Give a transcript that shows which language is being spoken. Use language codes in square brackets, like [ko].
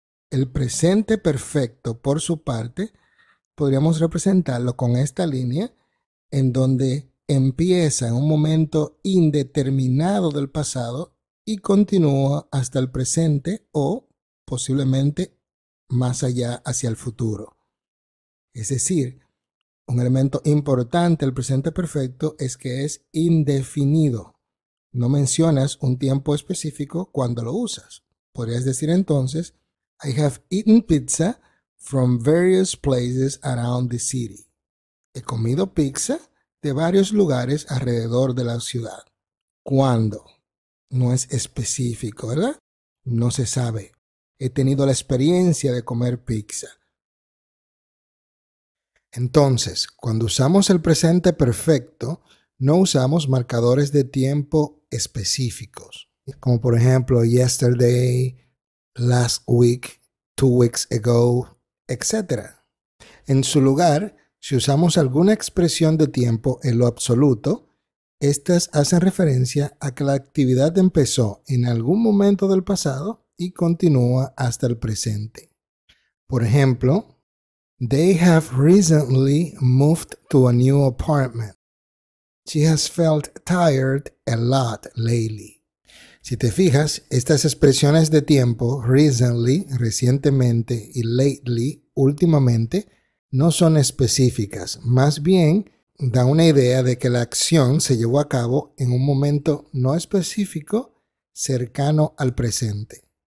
[es] El presente perfecto, por su parte, podríamos representarlo con esta línea en donde empieza en un momento indeterminado del pasado y continúa hasta el presente o posiblemente más allá hacia el futuro. Es decir, un elemento importante del presente perfecto es que es indefinido. No mencionas un tiempo específico cuando lo usas. Podrías decir entonces, [en] I have eaten pizza from various places around the city. [es] He comido pizza de varios lugares alrededor de la ciudad. ¿Cuándo? No es específico, ¿verdad? No se sabe. He tenido la experiencia de comer pizza. Entonces, cuando usamos el presente perfecto, no usamos marcadores de tiempo específicos, como por ejemplo [en] yesterday, last week, 2 weeks ago, [es] etc. En su lugar, si usamos alguna expresión de tiempo en lo absoluto, estas hacen referencia a que la actividad empezó en algún momento del pasado y continúa hasta el presente. Por ejemplo, [en] they have recently moved to a new apartment. She has felt tired a lot lately. [es] Si te fijas, estas expresiones de tiempo, recently, recientemente, y lately, últimamente, no son específicas. Más bien, da una idea de que la acción se llevó a cabo en un momento no específico, cercano al presente.